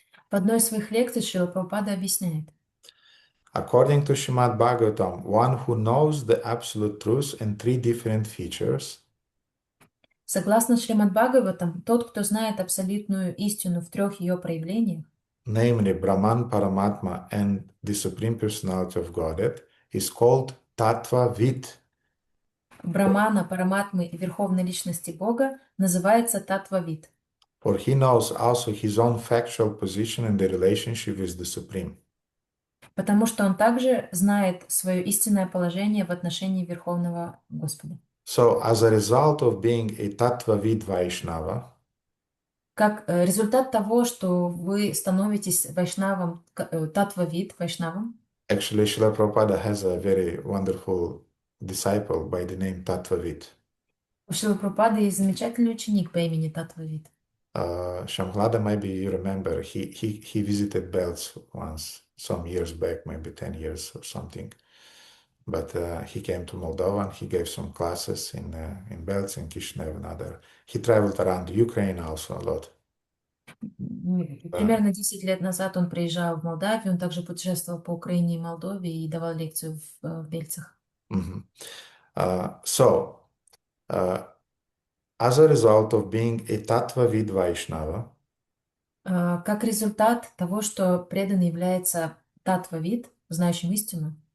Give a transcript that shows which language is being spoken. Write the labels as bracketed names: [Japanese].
[Russian] В одной из своих лекций Шрила Прабхупада объясняет. [English] According to Srimad Bhagavatam, one who knows the absolute truth in three different features, [Russian] Согласно Шримад Бхагаватам, тот, кто знает абсолютную истину в трех ее проявлениях, [English] namely Brahman, Paramatma, and the Supreme Personality of Godhead, is called Tattva Vid. [Russian] Брамана, Параматмы и Верховной Личности Бога, называется Татвавид. [English] For he knows also his own factual position in the relationship with the Supreme. [Russian] Потому что он также знает свое истинное положение в отношении Верховного Господа. [English] So, as a result of being a Tattva-vid Vaishnava, [Russian] Как результат того, что вы становитесь вайшнавом, Татвавид, вайшнавом, [English] actually Srila Prabhupada has a very wonderful disciple by the name Tattva-vid. [Russian] у Шрилы Прабхупады есть замечательный ученик по имени Татвавид. [English] Shamhlada, maybe you remember, he visited Belts once, some years back, maybe 10 years or something. but he came to Moldova and he gave some classes in Belz, in Chișinău, and other. He traveled around Ukraine also a lot. [Russian] Примерно 10 лет назад он приезжал в Молдавию, он также путешествовал по Украине и Молдове и давал лекцию в Бельцах. Mhm. [English] So, as a result of being a Tattva-vid Vaishnava, [Russian] Как результат того, что преданный является татва-вид, знающим истину,